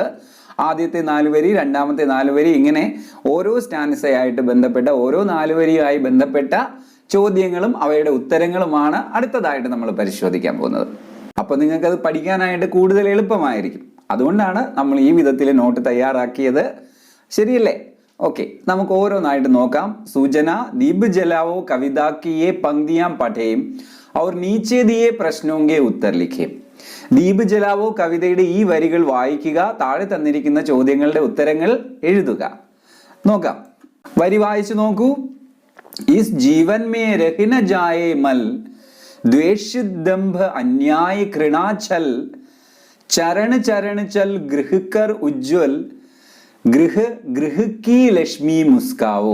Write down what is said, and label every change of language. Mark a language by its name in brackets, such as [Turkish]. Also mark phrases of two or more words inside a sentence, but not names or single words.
[Malayalam] ആദ്യത്തെ 4 വരി, രണ്ടാമത്തെ 4 വരി, ഇങ്ങനെ ഓരോ സ്റ്റാൻസയായിട്ട് ബന്ധപ്പെട്ട ഓരോ 4 വരിയുമായി ബന്ധപ്പെട്ട ചോദ്യങ്ങളും അവയുടെ ഉത്തരങ്ങളുമാണ് അടുത്തതായിട്ട് നമ്മൾ പരിശോധിക്കാൻ പോകുന്നത്. അപ്പൊ നിങ്ങൾക്ക് അത് പഠിക്കാനായിട്ട് കൂടുതൽ എളുപ്പമായിരിക്കും. അതുകൊണ്ടാണ് നമ്മൾ ഈ വിധത്തിൽ നോട്ട് തയ്യാറാക്കിയത്. ശരിയല്ലേ? ओके, നമുക്ക് ഓരോന്നായിട്ട് നോക്കാം. [Hindi] सूचना, दीप जलाओ कविता की ये पंक्तियां पढ़ें और नीचे दिए प्रश्नों के उत्तर लिखें. [Malayalam] ദീപ് ജലാവോ കവിതയുടെ ഈ വരികൾ വായിക്കുക, താഴെ തന്നിരിക്കുന്ന ചോദ്യങ്ങളുടെ ഉത്തരങ്ങൾ എഴുതുക. നോക്കാം, വരി വായിച്ചു നോക്കൂ. [Hindi] इस जीवन में रह न जाए मल, द्वेष दंभ अन्याय घृणाचल, चरण चरण चल गृह कर उज्ज्वल, गृह की लक्ष्मी मुस्काओ.